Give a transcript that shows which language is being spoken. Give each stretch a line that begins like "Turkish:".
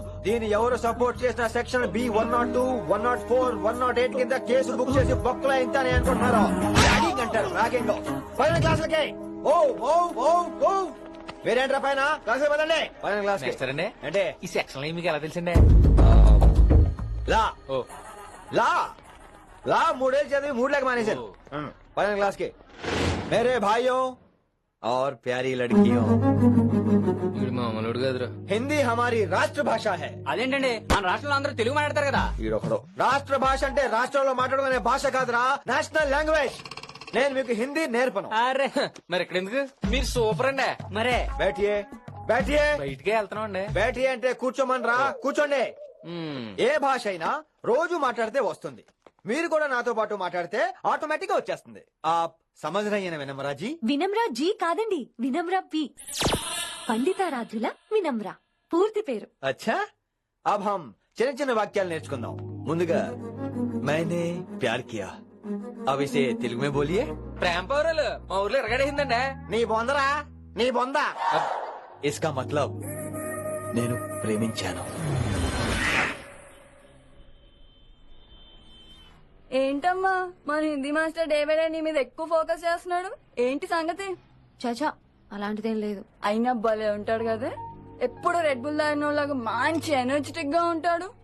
Telugu: దీన్ని ఎవరు సపోర్ట్ చేసిన సెక్షన్ బి 102, 104, 108 కింద కేసు బుక్ చేసి బొక్కలో ఇంతానే అనుకుంటున్నారు. ర్యాగింగ్ అంటారు, ర్యాగింగ్. పైన క్లాసులకి ఓ ఓ ఓ ఓ వేరేంట్రా పైన క్లాస్ పదండి. పైన క్లాస్ సరే అంటే ఈ సెక్షన్ లో మీకు ఎలా తెలిసిండే లా ఓ లా లా 3 ఏళ్ళు చదివి 3 लाख మానేశాను.
Hindi: పైన क्लास के मेरे भाइयों और प्यारी लड़कियों,
Telugu: వీడు మామూలుడు కదురా.
Hindi: हिंदी हमारी राष्ट्र भाषा है.
Telugu: అదేంటండి మన రాష్ట్రంలో అందరూ తెలుగు మాట్లాడతారు కదా. ఈడొకడు రాష్ట్ర భాష అంటే రాష్ట్రంలో మాట్లాడుకునే భాష కాదురా, నేషనల్ లాంగ్వేజ్. నేను మీకు హిందీ నేర్పను. అరే మరి ఇక్కడ ఎందుకు? మీరు సూపర్ అండి. మరే
Hindi: बैठिए बैठिए
Telugu: బయటికే వెళ్తున్నాం అండి. बैठिए అంటే కూర్చోమనరా, కూర్చోండి. ఏ భాష అయినా రోజు మాట్లాడితే వస్తుంది. మీరు కూడా నాతో పాటు మాట్లాడితే ఆటోమేటిక్ గా వచ్చేస్తుంది.
Hindi: आप समझ रही है ना विनम्रा जी?
Telugu: వినమ్రా జీ కాదండి, వినమ్రా పి. పండితారాధ్యుల వినమ్ర పూర్తి పేరు.
Hindi: अच्छा अब हम
Telugu: చిన్న చిన్న వాక్యాలు నేర్చుకుందాం.
Hindi: ముందుగా मैंने प्यार किया, अब इसे తెలుగు में बोलिए.
Telugu: ప్రేమ పౌరాలు మా ఊర్లో ఎరగడేసిందండి. నీ బొందరా, నీ బొంద.
Hindi: इसका मतलब
Telugu: నేను ప్రేమించాను. ఏంటమ్మా మన హిందీ మాస్టర్ డేవిడ్ నీ మీద ఎక్కువ ఫోకస్ చేస్తున్నాడు, ఏంటి సంగతి? చాచా అలాంటిదేం లేదు. అయినా భలే ఉంటాడు కదా, ఎప్పుడు రెడ్ బుల్ తాగినోళ్ళగా మంచి ఎనర్జెటిక్ గా ఉంటాడు.